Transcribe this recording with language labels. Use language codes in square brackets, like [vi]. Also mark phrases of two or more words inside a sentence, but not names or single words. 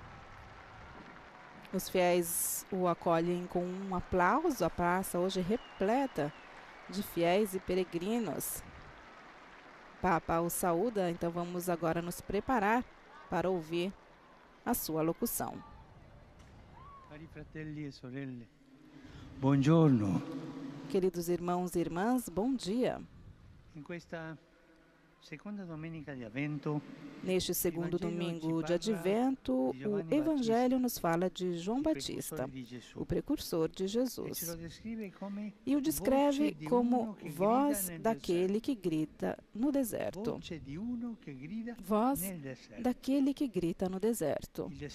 [pt] Os fiéis o acolhem com um aplauso. A praça hoje repleta de fiéis e peregrinos. Papa o saúda, então vamos agora nos preparar para ouvir a sua locução. [it] Cari fratelli e sorelle, buongiorno. [pt] Queridos irmãos e irmãs, bom dia. [it] In questa seconda domenica di Avvento, [pt] Neste segundo domingo de Advento, o Evangelho nos fala de João Batista, o precursor de Jesus, e o descreve como voz daquele que grita no deserto. Voz daquele que grita no deserto.